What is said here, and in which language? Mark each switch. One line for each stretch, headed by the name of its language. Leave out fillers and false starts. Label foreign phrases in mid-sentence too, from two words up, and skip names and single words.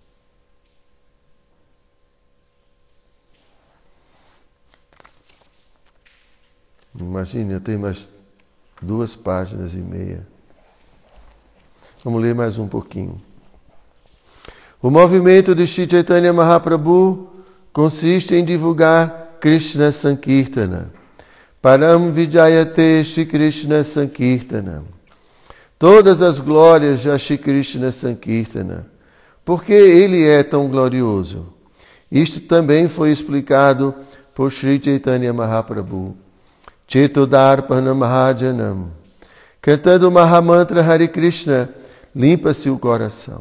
Portuguese: Imagine, eu tenho mais 2 páginas e meia. Vamos ler mais um pouquinho. O movimento de Shri Chaitanya Mahaprabhu consiste em divulgar Krishna Sankirtana.
Sanskrit: Param Vijayate Shri Krishna Sankirtana.
Portuguese: Todas as glórias a Shri Krishna Sankirtana. Porque ele é tão glorioso? Isto também foi explicado por Shri Chaitanya Mahaprabhu.
Sanskrit: Chetodarpana Mahajanam.
Portuguese: Cantando o Mahamantra Hare Krishna, limpa-se o coração.